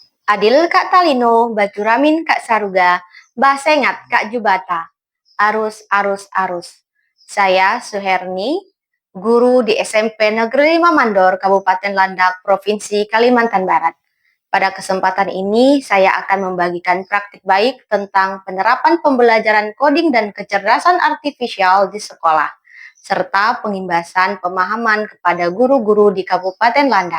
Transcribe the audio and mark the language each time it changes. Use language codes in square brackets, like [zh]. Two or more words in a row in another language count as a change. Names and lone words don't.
[knx] Adil Kak Talino, Bacuramin Kak Saruga, Basengat Kak Jubata, Arus, Arus, Arus. [id] Saya Suherni, guru di SMP Negeri 5 Mandor, Kabupaten Landak, Provinsi Kalimantan Barat. Pada kesempatan ini, saya akan membagikan praktik baik tentang penerapan pembelajaran coding dan kecerdasan artifisial di sekolah, serta pengimbasan pemahaman kepada guru-guru di Kabupaten Landak.